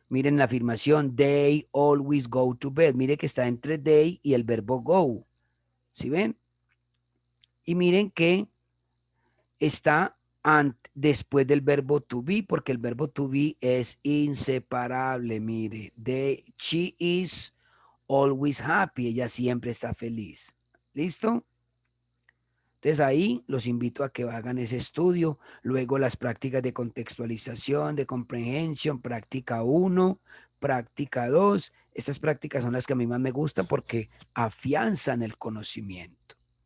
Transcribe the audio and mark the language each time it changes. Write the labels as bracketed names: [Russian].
[Spanish] Miren la afirmación, [English] they always go to bed. [Spanish] Mire que está entre they y el verbo go. ¿Sí ven? Y miren que está después del verbo to be, porque el verbo to be es inseparable. [English] Mire, she is always happy. [Spanish] Ella siempre está feliz. ¿Listo? Entonces ahí los invito a que hagan ese estudio, luego las prácticas de contextualización, de comprehensión, práctica 1, práctica 2. Estas prácticas son las que a mí más me gustan porque afianzan el conocimiento.